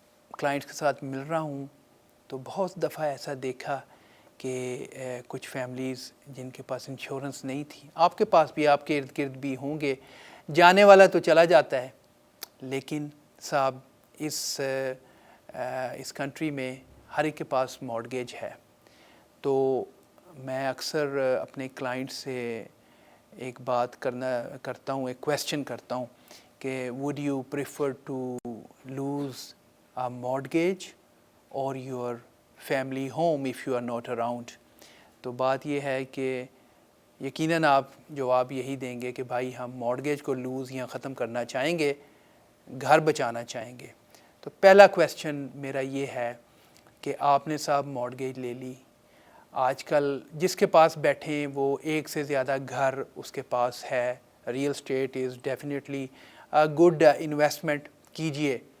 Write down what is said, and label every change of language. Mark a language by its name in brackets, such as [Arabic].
[Urdu] Clients کے ساتھ مل رہا ہوں، تو بہت دفعہ ایسا دیکھا کہ کچھ فیملیز جن کے پاس انشورنس نہیں تھی، آپ کے پاس بھی، آپ کے ارد گرد بھی ہوں گے، جانے والا تو چلا جاتا ہے، لیکن صاحب اس کنٹری میں ہر ایک کے پاس مارگیج ہے. تو میں اکثر اپنے کلائنٹ سے ایک بات کرتا ہوں، ایک کویسچن کرتا ہوں کہ [English] would you prefer to lose a mortgage or your family home if you are not around. [Urdu] تو بات یہ ہے کہ یقیناً آپ جواب یہی دیں گے کہ بھائی ہم مارگیج کو لوز یا ختم کرنا چاہیں گے، گھر بچانا چاہیں گے. تو پہلا کویسچن میرا یہ ہے کہ آپ نے صاحب مارگیج لے لی، آج کل جس کے پاس بیٹھیں وہ ایک سے زیادہ گھر اس کے پاس ہے، [English] real estate is definitely good investment, [Urdu] کیجئے.